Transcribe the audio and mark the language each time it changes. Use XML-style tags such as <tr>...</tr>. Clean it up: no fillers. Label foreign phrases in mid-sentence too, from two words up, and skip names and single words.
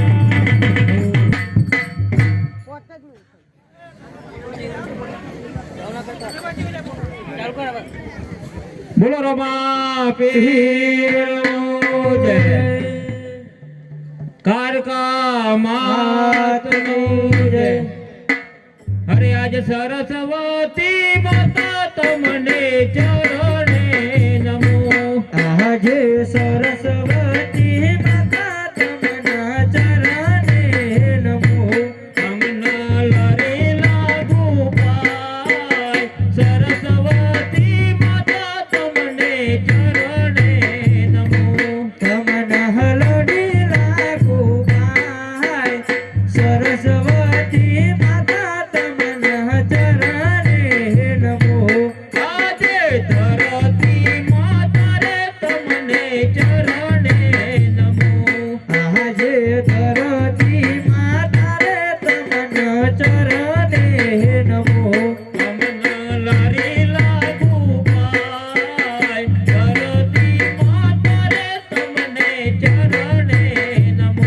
<hi>बोलो रमा पीर जय कार का मात जय.</hi> <gu>અરે આજ સરસ્વતી માતા તમને ચરણે નમો. આજ સરસ્વતી માતા તમના ચરણે નમો. તમના લરેલા ગોપાલ સરસ્વતી માતા તમને ચરણે નમો. તમના હલડીલા ગોપાલ સરસ્વતી માતા ચરણે નમો. આજે ધરતી માતા રે તમને ચરણે નમો. આજે ધરતી માતા રે તમન ચરણે નમો. તમના લારેલા ગોપાલ ધરતી માતા રે તમને ચરણે નમો.</gu>